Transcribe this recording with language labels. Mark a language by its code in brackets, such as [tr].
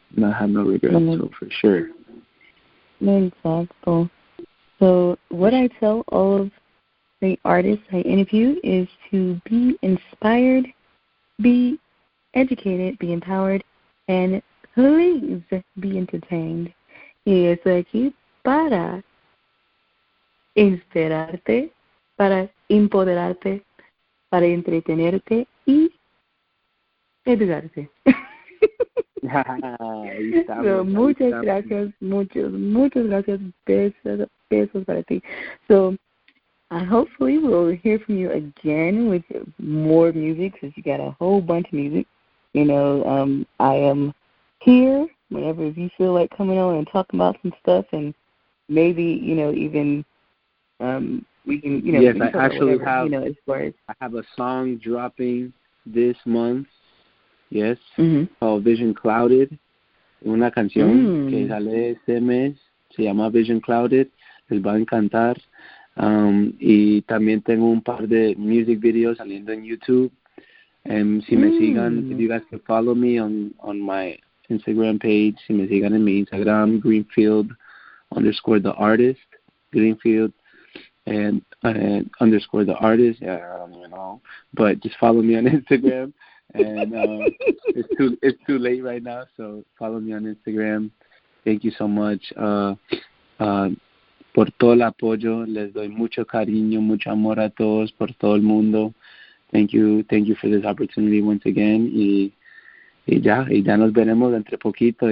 [en] And I have no regrets, so for sure. Exactly. So what I tell all of the artists I interview is to be inspired, be educated, be empowered, and please be entertained. [es] Y estoy aquí para inspirarte, para empoderarte, para entretenerte y educarte. So, muchas gracias, muchas gracias, besos para ti. [en] So, hopefully we'll hear from you again with more music, since you got a whole bunch of music. I am here whenever you feel like coming on and talking about some stuff, and maybe even we can Yes, we can I actually whatever, have as far as I have a song dropping this month. Yes, mm-hmm. called Vision Clouded. [es] Una canción que sale este mes, se llama Vision Clouded, les va a encantar. Y también tengo un par de [en] music videos [es] saliendo en YouTube. Si me sigan, [en] if you guys can follow me on my Instagram page, [es] si me sigan en mi Instagram, [en] Greenfield _ the artist, Greenfield and underscore the artist. Yeah, I don't even know, but just follow me on Instagram. And it's too late right now, so follow me on Instagram. Thank you so much [es] por todo el apoyo. Les doy mucho cariño, mucho amor a todos, por todo el mundo. [en] Thank you for this opportunity once again. [es] Y ya nos veremos entre poquito.